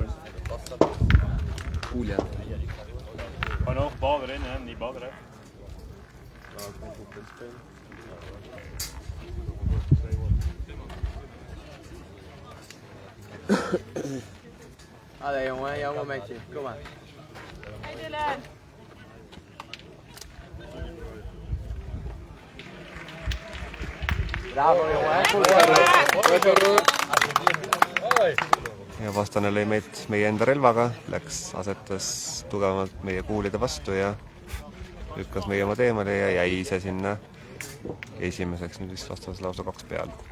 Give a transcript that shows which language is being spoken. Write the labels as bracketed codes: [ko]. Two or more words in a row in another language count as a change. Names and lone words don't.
[et] Kuulja. [nl] Maar nog, bal erin, hè? Niet bal eruit. Allee jongen, jouw momentje. Kom maar. Hey Dylan. Bravo jongen. [et] Ja vastane lõi meid meie enda relvaga, asetas tugevamalt meie kuulide vastu ja lükkas meie oma teemale ja jäi ise sinna esimeseks, nüüd vist vastas lausa 2 peal.